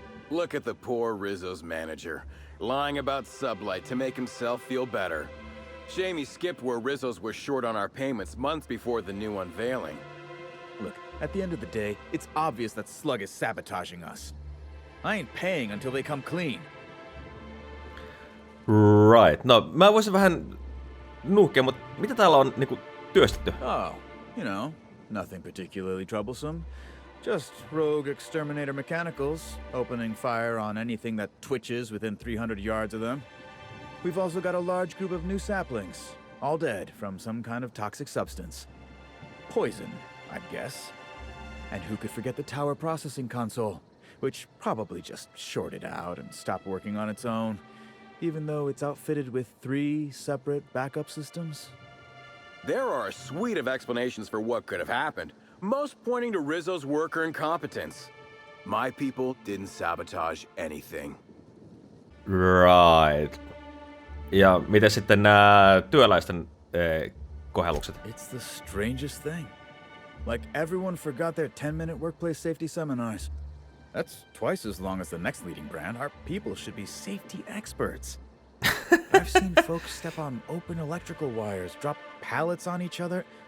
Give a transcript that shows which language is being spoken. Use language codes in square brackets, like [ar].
[en] Look at the poor Rizzo's manager, lying about Sublight to make himself feel better. Shame he skipped where Rizzo's was short on our payments months before the new unveiling. Look, at the end of the day, it's obvious that Slug is sabotaging us. I ain't paying until they come clean. Right. [fi] No, mä voisin vähän nuuhkia, mutta mitä täällä on niinku työstetty? [en] Oh, you know, nothing particularly troublesome. Just rogue exterminator mechanicals, opening fire on anything that twitches within 300 yards of them. We've also got a large group of new saplings, all dead from some kind of toxic substance. Poison, I'd guess. And who could forget the tower processing console, which probably just shorted out and stopped working on its own, even though it's outfitted with 3 separate backup systems? There are a suite of explanations for what could have happened, most pointing to Rizzo's worker incompetence. My people didn't sabotage anything. Right. [fi] Ja miten sitten nämä työläisten kohellukset? [en] It's the strangest thing. Like everyone forgot their 10-minute workplace safety seminars. That's twice as long as the next leading brand. Our people should be safety experts. I've seen folks step on open electrical wires, drop pallets on each other.